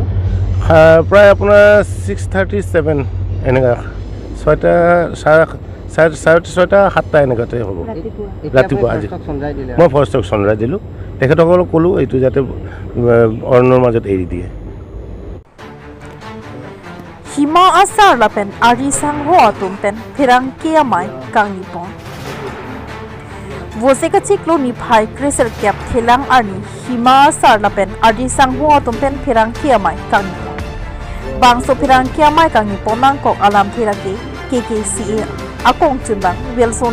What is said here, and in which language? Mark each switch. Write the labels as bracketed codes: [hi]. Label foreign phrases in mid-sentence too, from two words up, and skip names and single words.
[as] প্ৰায় আপোনাৰ 6:37 এনেকুৱা, 6টা চাৰে 6টা 7টা এনেকুৱাতে হ'ব ৰাতিপুৱা। আজি মই ফৰেষ্টক চন্দ্ৰাই দিলোঁ, তেখেতসকলক ক'লোঁ এইটো যাতে অৰণ্যৰ মাজত এৰি দিয়ে। [mjw] Hima asar lapen ari sang ho atumpen pirang kiamai kang nipon. Vose ka ciklo ni phai kriser kyap thelang arni hima asar lapen ari sang ho atumpen pirang kiamai kang nipon. Bangso pirang kiamai kang nipon nang kok alam thirake KKCA akong chunbang Wilson